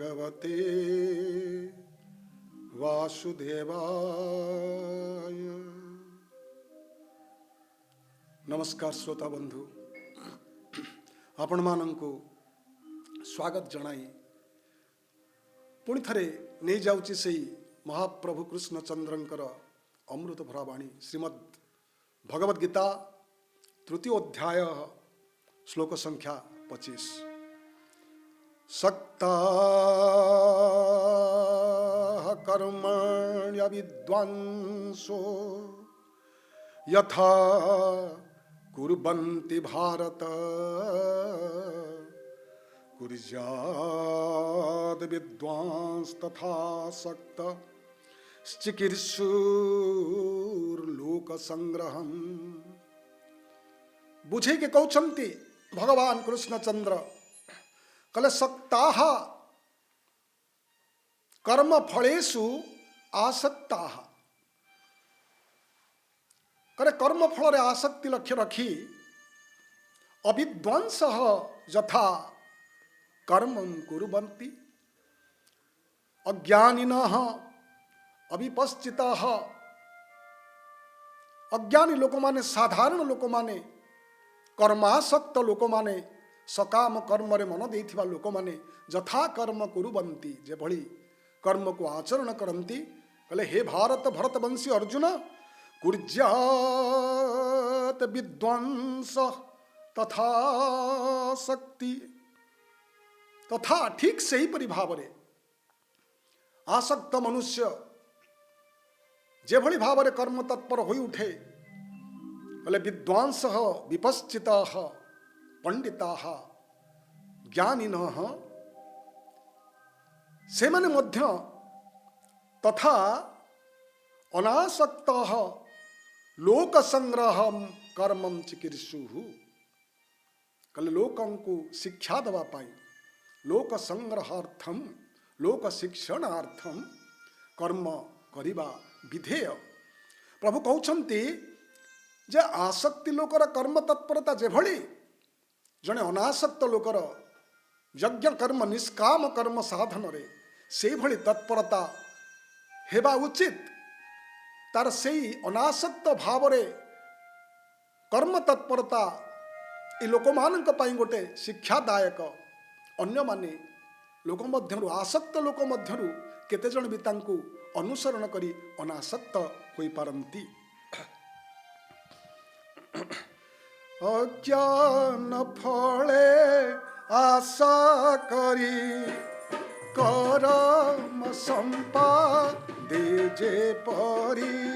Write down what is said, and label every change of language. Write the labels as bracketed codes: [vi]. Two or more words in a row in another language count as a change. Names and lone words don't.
[sa] भगवते वासुदेवाय। [or] ନମସ୍କାର ଶ୍ରୋତା ବନ୍ଧୁ, ଆପଣ ମାନଙ୍କୁ ସ୍ୱାଗତ ଜଣାଇ ପୁଣି ଥରେ ନହିଁ ଯାଉଛି ସେଇ ମହାପ୍ରଭୁ କୃଷ୍ଣଚନ୍ଦ୍ରଙ୍କର ଅମୃତ ଭରା ବାଣୀ ଶ୍ରୀମଦ୍ ଭଗବଦ ଗୀତା ତୃତୀୟ ଅଧ୍ୟାୟ ଶ୍ଲୋକ ସଂଖ୍ୟା 25। [sa] सक्ता कर्मण्य विद्वांसो यथा कुर्वन्ति भारत कुर्याद् विद्वांस तथा सक्त चिकीर्षुर्लोक संग्रहम। [or] ବୁଝେ କେ କଉଛନ୍ତି ଭଗବାନ କୃଷ୍ଣଚନ୍ଦ୍ର କଲେ [sa] सक्ताः कर्म फलेषु आसक्ताः। [or] କରେ କର୍ମ ଫଳ ଆସକ୍ତି ଲକ୍ଷ୍ୟ ରଖି [sa] अविद्वांसः यथा कर्मं कुर्वन्ति अज्ञानिनः अविपश्चिताः। [or] ଅଜ୍ଞାନୀ ଲୋକ ମାନେ ସାଧାରଣ ଲୋକ ମାନେ କର୍ମାସକ୍ତ ଲୋକ ମାନେ ସକାମ କର୍ମ ରେ ମନ ଦେଥିବା ଲୋକ ମାନେ [sa] यथा कर्म कुरुवन्ति [or] ଯେ ଭଳି କର୍ମ କୁ ଆଚରଣ କରନ୍ତି। କହଲେ ହେ ଭାରତ ଭରତବଂଶୀ ଅର୍ଜୁନ [sa] कुर्यात विद्वांस तथा शक्ति। [or] ତଥା ଠିକ ସହି ପରି ଭାବ ରେ ଆସକ୍ତ ମନୁଷ୍ୟ ଯେ ଭଳି ଭାବ ରେ କର୍ମ ତତ୍ପର ହୋଇ ଉଠେ। कहले [sa] विद्वांस विपश्चिता पंडिता ज्ञानिनः [or] ସେ ମାନେ ମଧ୍ୟ ତଥା ଅନାସକ୍ତ [sa] लोक संग्रहम कर्मम चिकीर्षुः। [or] କହଲେ ଲୋକଂ କୁ ଶିକ୍ଷା ଦେବା ପାଇଁ [sa] लोक संग्रहार्थम लोक शिक्षणार्थम [or] କର୍ମ କରିବା ବିଧେୟ। ପ୍ରଭୁ କହୁଛନ୍ତି ଯେ ଆସକ୍ତି ଲୋକର କର୍ମ ତତ୍ପରତା ଯେ ଭଳି ଜଣେ ଅନାସକ୍ତ ଲୋକର ଯଜ୍ଞ କର୍ମ ନିଷ୍କାମ କର୍ମ ସାଧନ ରେ ସେ ଭଳି ତତ୍ପରତା ହେବା ଉଚିତ। ତାର ସେଇ ଅନାସକ୍ତ ଭାବ ରେ କର୍ମ ତତ୍ପରତା ଏ ଲୋକମାନଙ୍କ ପାଇଁ ଗୋଟେ ଶିକ୍ଷାଦାୟକ। ଅନ୍ୟ ମାନେ ଲୋକ ମଧ୍ୟରୁ ଆସକ୍ତ ଲୋକ ମଧ୍ୟରୁ କେତେ ଜଣ ଭି ତାଙ୍କୁ ଅନୁସରଣ କରି ଅନାସକ୍ତ ହୋଇ ପାରନ୍ତି। ଅଜ୍ଞାନ ଫଳେ ଆଶା କରି କର୍ମ ସମ୍ପାଦେ ଯେ ପରି